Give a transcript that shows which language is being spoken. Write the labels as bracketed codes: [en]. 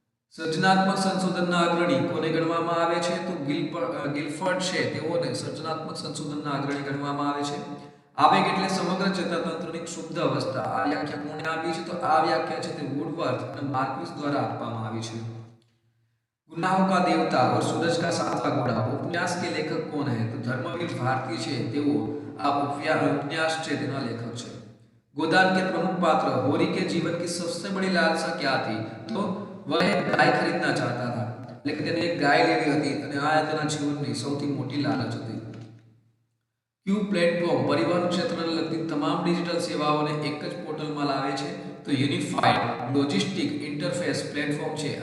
[gu] સર્જનાત્મક સંશોધનના અગ્રણી કોને ગણવામાં આવે છે? તો ગિલફર્ડ છે, તેઓને સર્જનાત્મક સંશોધનના અગ્રણી ગણવામાં આવે છે. આવેગ એટલે સમગ્ર ચેતાતંત્રની ક્ષુબ્ધ અવસ્થા. આ વ્યાખ્યા કોણે આપી છે? તો આ વ્યાખ્યા છે તે વુડવર્થ અને માર્ક્વિસ દ્વારા આપવામાં આવી છે. [hi] गुनाहों का देवता और सूरज का सातवां घोड़ा उपन्यास के लेखक कौन है? [gu] तो धर्मवीर भारती છે, તેઓ આ उपन्यास છે તેના લેખક છે. [hi] गोदान के प्रमुख पात्र होरी के जीवन की सबसे बड़ी लालसा क्या थी? तो वह गाय खरीदना चाहता था, [gu] એટલે કે તેને એક ગાય લેવી હતી અને આ તેના જીવનની સૌથી મોટી લાલચ હતી. ક્યુ પ્લેટફોર્મ પરિવહન ક્ષેત્રને લગતી તમામ ડિજિટલ સેવાઓને એક જ પોર્ટલમાં લાવે છે? તો યુનિફાઈડ લોજિસ્ટિક ઇન્ટરફેસ પ્લેટફોર્મ છે.